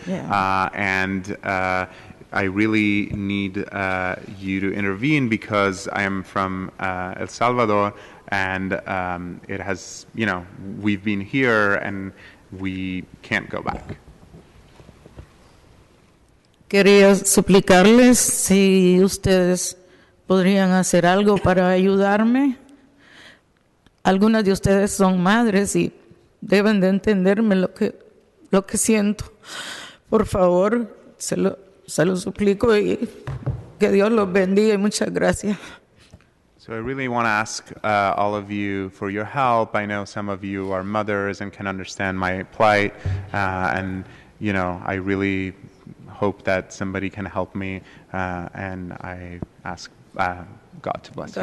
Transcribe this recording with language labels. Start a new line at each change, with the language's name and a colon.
English: Yeah. and I really need you to intervene because I am from El Salvador, and it has, we've been here and we can't go back.
Spanish: Quería suplicarles si ustedes podrían hacer algo para ayudarme. Algunas de ustedes son madres y deben de entenderme lo que siento. Por favor, se lo suplico y que Dios los bendiga y muchas gracias.
English: So I really want to ask all of you for your help. I know some of you are mothers and can understand my plight, and I really hope that somebody can help me, and I ask God to bless you.